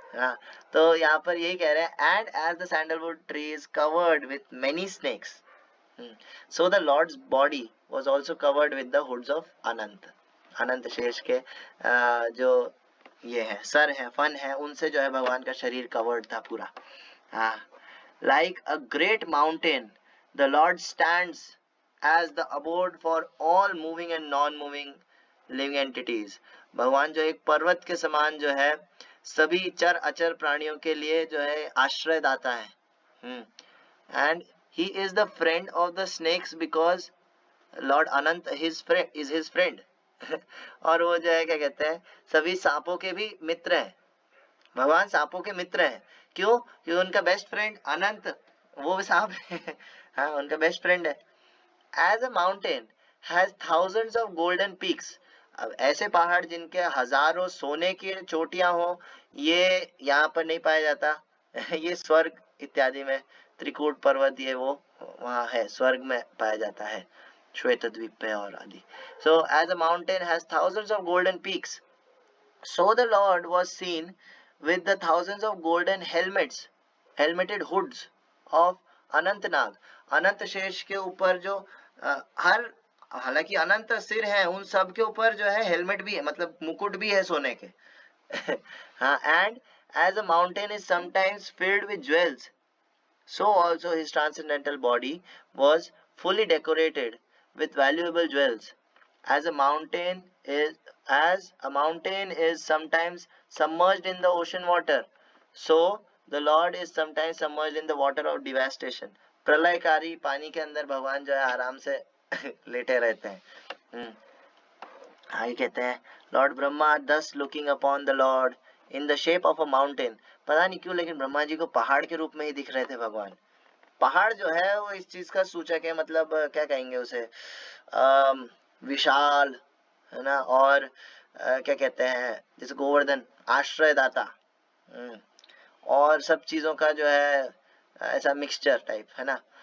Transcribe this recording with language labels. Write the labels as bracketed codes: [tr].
[en] हाँ, [hi] तो यहाँ पर यही कह रहे हैं, [en] And as the sandalwood tree is covered with many snakes, so the Lord's body was also covered with the hoods of Ananta. [hi] अनंत शेष के जो ये है सर है, फन है, उनसे जो है भगवान का शरीर कवर्ड था पूरा। [en] हाँ, like a great mountain the Lord stands as the abode for all moving and non-moving living entities। [hi] भगवान जो एक पर्वत के समान जो है सभी चर अचर प्राणियों के लिए जो है आश्रय दाता है। [en] and he is the friend of the snakes because Lord Anant is his friend। [hi] और वो जो है क्या कहते हैं, सभी सांपों के भी मित्र हैं। भगवान सांपों के मित्र हैं। क्यों? क्योंकि उनका बेस्ट फ्रेंड अनंत वो सांप है। हाँ, उनका बेस्ट फ्रेंड है। [en] As a mountain has thousands of golden peaks. [hi] अब ऐसे पहाड़ जिनके हजारों सोने की चोटियां हो, ये यहाँ पर नहीं पाया जाता। ये स्वर्ग इत्यादि में, त्रिकूट पर्वत ये वो वहाँ है, स्वर्ग में पाया जाता है, श्वेत द्वीप पे और आदि। [en] So as a mountain has thousands of golden peaks, so the Lord was seen with the thousands of golden helmeted hoods of Anantanag. [hi] अनंत शेष के ऊपर जो हर हालांकि अनंत सिर है, उन सब के ऊपर जो है हेलमेट भी है, मतलब मुकुट भी है सोने के। [en] हाँ, and as a mountain is sometimes filled with jewels, so also his transcendental body was fully decorated with valuable jewels. As a mountain is as a mountain is sometimes submerged in the ocean water, so the Lord is sometimes submerged in the water of devastation। [hi] प्रलयकारी पानी के अंदर भगवान जो है आराम से लेटे रहते हैं। आगे कहते हैं, [en] Lord Brahma thus looking upon the Lord in the shape of a mountain। [hi] पता नहीं क्यों लेकिन ब्रह्मा जी को पहाड़ के रूप में ही दिख रहे थे भगवान। पहाड़ जो है वो इस चीज का सूचक है, मतलब क्या कहेंगे उसे, विशाल है ना, और क्या कहते हैं, जैसे गोवर्धन आश्रयदाता, और सब चीजों का जो है ऐसा मिक्सचर टाइप है ना।